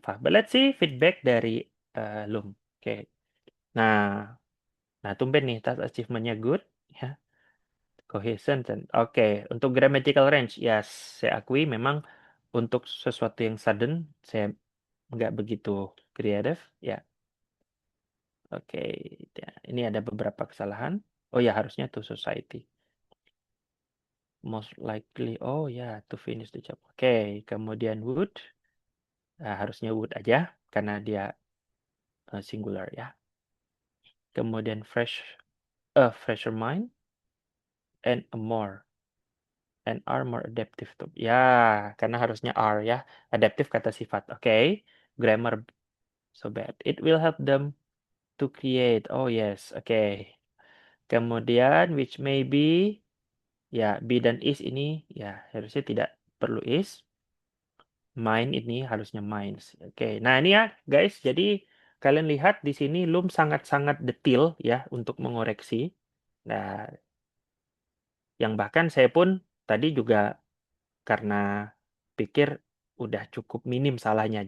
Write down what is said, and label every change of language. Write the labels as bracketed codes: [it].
[en] But let's see feedback [id] dari Loom. Oke. Nah, tumben nih task achievement-nya good ya. Cohesion dan oke, untuk grammatical range ya saya akui memang untuk sesuatu yang sudden saya nggak begitu kreatif ya. Oke, ya, ini ada beberapa kesalahan. [en] Oh ya, [id] harusnya [en] to society. Most likely, oh ya, to finish the job. [id] Oke, kemudian would. Nah, harusnya would aja, karena dia singular ya. [en] Kemudian fresher mind, and are more adaptive to. [id] Ya, karena harusnya are ya. Adaptive kata sifat. [en] Oke, grammar so bad. It will help them to create. Oh yes, oke. Kemudian which may be. [id] Ya, be dan is ini ya harusnya tidak perlu is. Mine ini harusnya mines. Oke, nah ini ya guys, jadi kalian lihat di sini Loom sangat-sangat detail ya untuk mengoreksi. Nah, yang bahkan saya pun tadi juga karena pikir udah cukup minim salahnya.